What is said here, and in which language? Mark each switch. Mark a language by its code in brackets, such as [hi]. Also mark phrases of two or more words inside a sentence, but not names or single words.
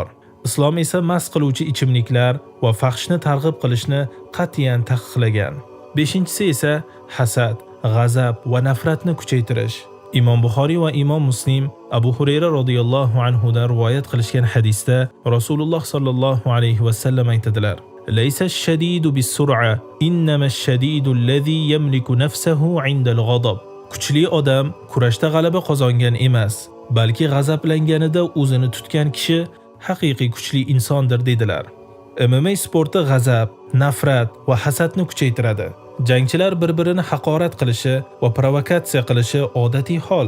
[uz] Islom esa mast qiluvchi ichimliklar va fahshni targ'ib qilishni qat'iyan taqiqlagan. 5-si esa hasad, g'azab va nafratni kuchaytirish. Imom Buxoriy va Imom Muslim Abu Hurayra [ar] رضي الله عنه [uz] dan rivoyat qilishgan hadisda Rasululloh [ar] صلى الله عليه وسلم [uz] aytadilar: [ar] "ليس الشديد بالصرعة إنما الشديد الذي يملك نفسه عند الغضب." [uz] Kuchli odam kurashda g'alaba qozongan emas, balki g'azablanganida o'zini tutgan kishi haqiqiy kuchli insondir dedilar. MMA sporti g'azab, nafrat va hasadni kuchaytiradi. Jangchilar bir-birini haqorat qilishi va provokatsiya qilishi odatiy hol.